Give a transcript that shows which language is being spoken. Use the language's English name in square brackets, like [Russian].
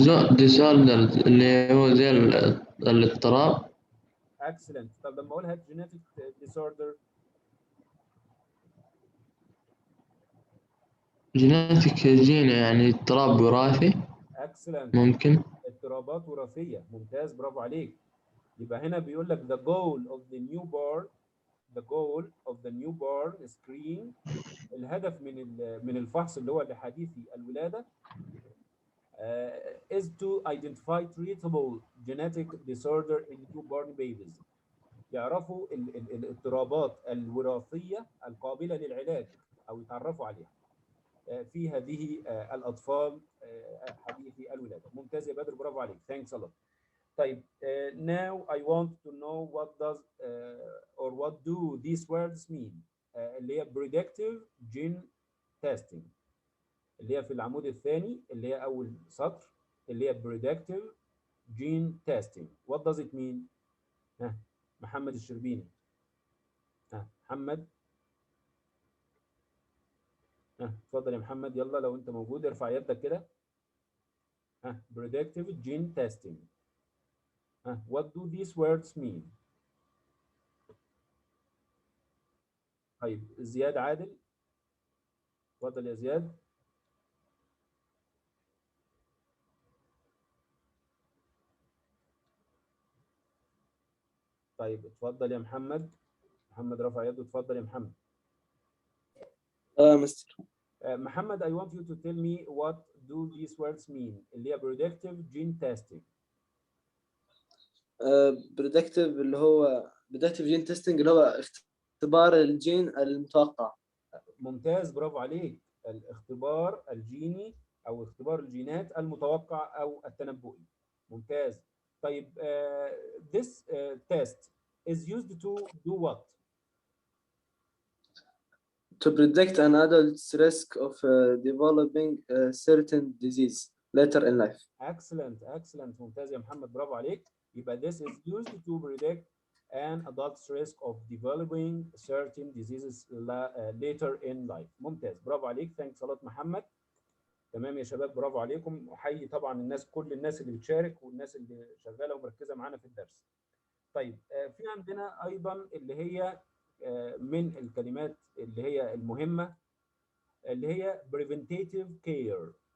[Arabic] disorder اللي هو زي الاضطراب. [English] Excellent. [Arabic] طب لما اقولها [English] genetic disorder. [Arabic] جيناتيك جين يعني اضطراب وراثي. [English] Excellent. [Arabic] ممكن. اضطرابات وراثيه، ممتاز، برافو عليك. يبقى هنا بيقول لك [English] the goal of the newborn screen، [Arabic] الهدف من الفحص اللي هو لحديثي الولاده [English] is to identify treatable genetic disorder in newborn babies. [Arabic] يعرفوا الاضطرابات الوراثيه القابله للعلاج او يتعرفوا عليها في هذه الاطفال حديثي الولاده. ممتاز يا بدر، برافو عليك. [English] Thanks a lot. طيب now I want to know what does or what do these words mean. [Arabic] اللي هي predictive gene testing، اللي هي في العمود الثاني، اللي هي أول سطر، اللي هي predictive gene testing. [English] What does it mean? محمد الشربيني. محمد. [Arabic] اتفضل يا محمد، يلا لو انت موجود ارفع يدك كده. [English] predictive gene testing. What do these words mean؟ [Arabic] طيب زياد عادل، اتفضل يا زياد. طيب اتفضل يا محمد. محمد رفع يده، اتفضل يا محمد. مستر. [English] محمد I want you to tell me what do these words mean [Arabic] اللي هي [English] predictive gene testing. [Arabic] بريدكتيف اللي هو بريدكتيف جين تيستنج اللي هو اختبار الجين المتوقع. ممتاز، برافو عليك. الاختبار الجيني او اختبار الجينات المتوقع او التنبؤي. ممتاز. [English] طيب this test is used to do what؟ To predict an adult's risk of developing a certain disease later in life. Excellent, excellent. [Arabic] ممتاز يا محمد، برافو عليك. [English] يبقى this is used to predict an adult's risk of developing certain diseases later in life. [Arabic] ممتاز، برافو عليك. [English] Thanks a lot محمد. [Arabic] تمام يا شباب، برافو عليكم. احيي طبعا الناس، كل الناس اللي بتشارك والناس اللي شغاله ومركزه معانا في الدرس. طيب في عندنا ايضا اللي هي من الكلمات اللي هي المهمه اللي هي preventative care.